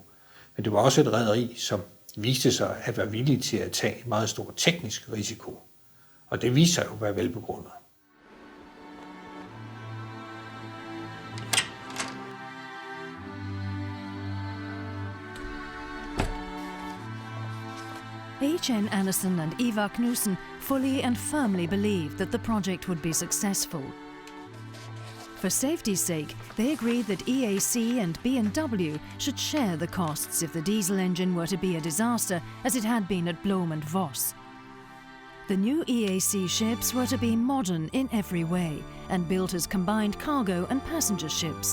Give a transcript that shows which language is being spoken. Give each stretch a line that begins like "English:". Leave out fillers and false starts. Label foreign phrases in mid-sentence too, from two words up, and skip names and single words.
Danish: Men det var også et rederi, som viste sig at være villig til at tage en meget stor teknisk risiko. Og det viste sig jo at være velbegrundet.
English: H.N. Anderson and Ivar Knudsen fully and firmly believed that the project would be successful. For safety's sake, they agreed that EAC and B&W should share the costs if the diesel engine were to be a disaster, as it had been at Blom and Voss. The new EAC ships were to be modern in every way and built as combined cargo and passenger ships.